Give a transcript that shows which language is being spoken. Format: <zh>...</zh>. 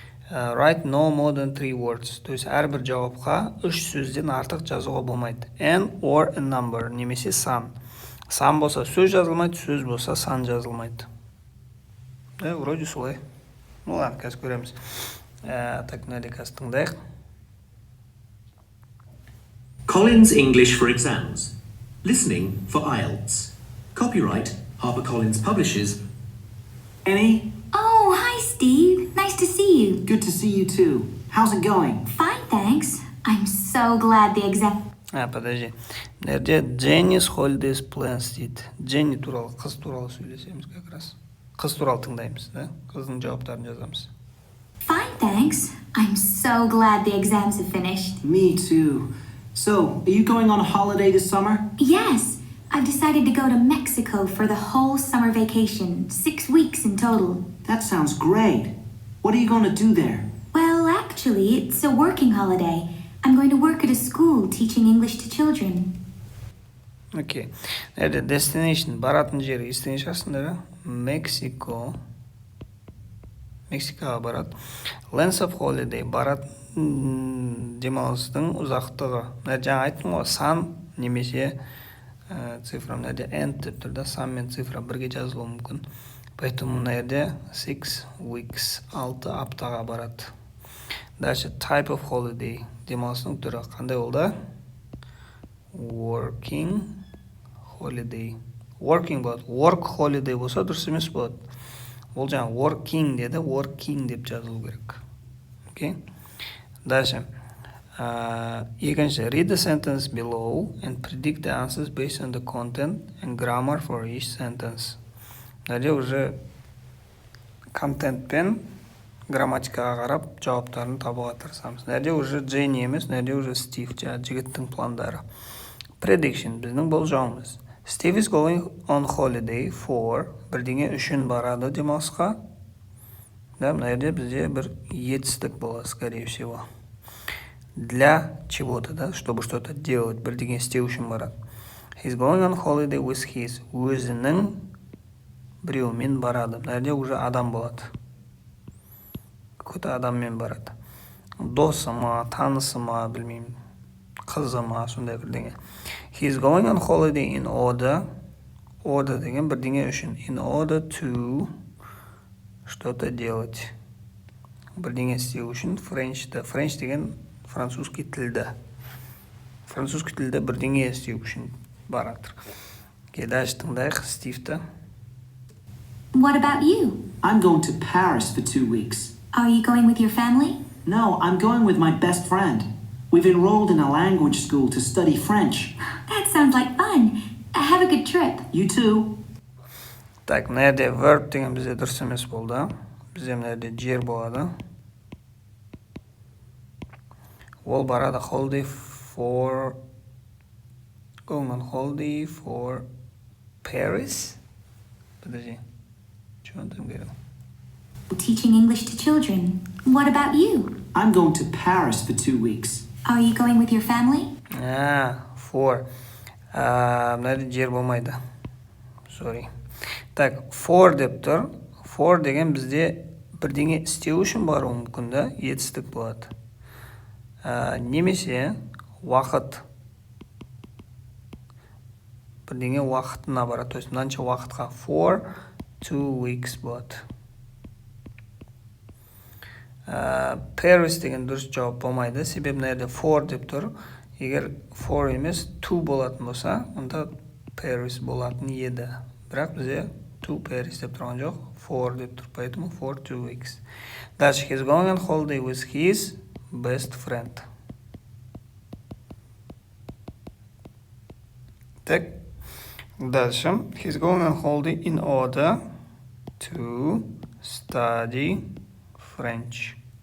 <en>Write no more than 3 words.</en> <ru>То есть</ru> <kk>әрбір жауапқа 3 сөзден артық жазуға болмайды.</kk> <en>An or a number,</en> <kk>немесе сан. Сан болса сөз жазылмайды, сөз болса сан жазылмайды.</kk> <ru>Да, вроде солай. Ну ладно,</ru> <kk>қазір көреміз. Так, мына қазір тыңдайық.</kk> <en>Collins English for exams. Listening for IELTS. Copyright HarperCollins Publishers. Annie? Oh, hi, Steve. Nice to see you. Good to see you too. How's it going? Fine, thanks. I'm so glad the exam...</en> <ru>Подожди.</ru> <kk>Мына жерде Jenny's holidays plans дейді. Jenny туралы, қыз туралы сөйлесеміз</kk> <ru>как раз.</ru> <kk>Қыз туралы тыңдаймыз, да? Қыздың жауаптарын жазамыз.</kk> <en>Fine, thanks. I'm so glad the exams have finished. Me too. So, are you going on a holiday this summer? Yes, I've decided to go to Mexico for the whole summer vacation, 6 weeks in total. That sounds great. What are you going to do there? Well, actually, it's a working holiday. I'm going to work at a school teaching English to children.</en> <kk>Окей.</kk> <ru>Это</ru> <kk>destination, баратын жері. Естен шасында, да? Mexico. Мексикаға барады. Length of holiday, барат демалыстың ұзақтығы. Жаңа айттым ғой, сан немесе цифра. Мына жерде end деп тұр, да? Сан мен цифра бірге жазылуы мүмкін.</kk> <ru>Поэтому</ru> <kk>мына жерде 6 weeks, 6 аптаға барады. Дальше type of holiday, демалыстың түрі қандай болды?</kk> <en>Working holiday.</en> <kk>Working болады. Work holiday болса дұрыс емес болады. Ол жаңа working деді, working деп жазылу керек. Окей? Дальше. Екінші,</kk> <en>read the sentence below and predict the answers based on the content and grammar for each sentence.</en> <kk>Мына жерде</kk> <ru>уже</ru> <kk>контент пен грамматикаға қарап жауаптарын табуға тырысамыз. Мына жерде</kk> <ru>уже</ru> <kk>Дженни емес, мына жерде уже Стив, жігіттің пландары. Prediction, біздің болжауымыз.</kk> <en>Steve is going on holiday for</en> <kk>бірдеңе үшін барады демалысқа. Да, мына жерде бізде бір етістік болады,</kk> <ru>скорее всего. Для чего-то, да, чтобы что-то делать,</ru> <kk>бірдеңе істеу үшін барады.</kk> <en>He's going on holiday with his,</en> <kk>өзінің біреумен барады. Мына жерде уже адам болады. Какой-то адаммен барады. Досы ма, танысы ма, білмеймін. Қызы ма, сондай бірдеңе.</kk> <en>He's going on holiday in order.</en> <kk>Order деген бірдеңе үшін.</kk> <en>In order to</en> <ru>что-то делать.</ru> <kk>Бірдеңе істеу үшін French-та. French деген французский тілді. Французский тілді бірдеңе істеу үшін барады. Дальше тыңдайық Стивті.</kk> <en>What about you? I'm going to Paris for 2 weeks. Are you going with your family? No, I'm going with my best friend. We've enrolled in a language school to study French. That sounds like fun. Have a good trip. You too.</en> <kk>Так, мына жерде verb деген бізде дұрыс емес болды. Бізде мына жерде жер болады. Ол барады</kk> <en>holiday for... Going on holiday for Paris?</en> <ru>Подожди. Что он там говорил?</ru> <en>Teaching English to children. What about you? I'm going to Paris for 2 weeks. Are you going with your family?</en> <kk>For. Мына жерде жер болмайды.</kk> <en>Sorry.</en> <kk>Так, for деп тұр. For деген бізде бірдеңе істеу үшін баруы мүмкін, да? Етістік болады. Немесе уақыт. Бірдеңе уақытына барады. То есть мынанша уақытқа for 2 weeks болады. Paris деген дұрыс жауап болмайды. Себебі мына жерде for деп тұр. Егер for емес to болатын болса, онда Paris болатын еді. Бірақ бізде to Paris деп тұрған жоқ. For деп тұр. Поэтому</kk> <en>for 2 weeks. Дальше, he's going on holiday with his best friend.</en> <ru>Так, дальше.</ru> <en>He's going on holiday in order to study French.</en>